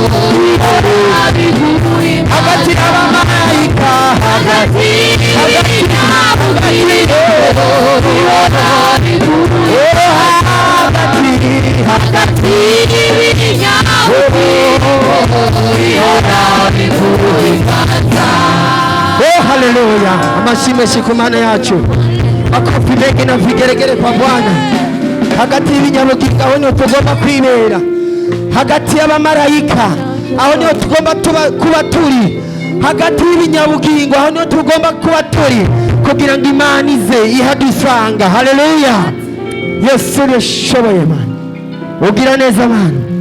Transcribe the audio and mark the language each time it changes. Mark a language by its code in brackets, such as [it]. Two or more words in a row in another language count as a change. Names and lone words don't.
[rw] hagati y'abamarayika hagati haleluya. Amashimwe ku Mana yacu, [sw] makofi mengi na vigeregere kwa Bwana. [rw] Hagati y'ibinyabugingo aho niho tugomba kwibera, hagati y'abamarayika aho niho tugomba kuba turi, hagati y'ibinyabugingo aho niho tugomba kuba turi, kugira ngo Imana ize ihadusanga. Haleluya. Yesu yashoboye Mana, ugira neza Mana.